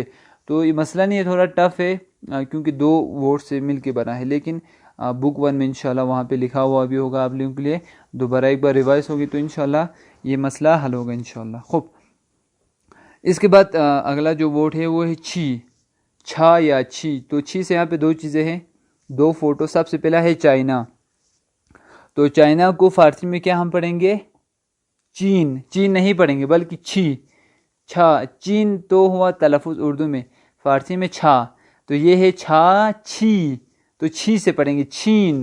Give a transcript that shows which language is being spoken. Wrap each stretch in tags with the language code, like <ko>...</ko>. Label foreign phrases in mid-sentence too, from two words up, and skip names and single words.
<ur>تو یہ مسئلہ نہیں ہے، تھوڑا ٹف ہے کیونکہ دو ورڈ سے مل کے بنا ہے، لیکن بک 1 میں انشاءاللہ وہاں پہ لکھا ہوا بھی ہوگا آپ لوگوں کے لیے. دوبارہ ایک بار ریوائز ہوگی تو انشاءاللہ یہ مسئلہ حل ہوگا انشاءاللہ. خوب. اس کے بعد اگلا جو ورڈ ہے وہ ہے چھا یا چھی. تو چھی سے یہاں پہ دو چیزیں ہیں، دو فوٹو. سب سے پہلا ہے چائنا. تو چائنا کو فارسی میں کیا ہم پڑھیں گے، چین نہیں پڑھیں گے، بلکہ چھا. چین تو ہوا تلفظ اردو میں، فارسی میں چھا. تو یہ ہے چھی. تو چھی سے پڑھیں گے چین.</ur>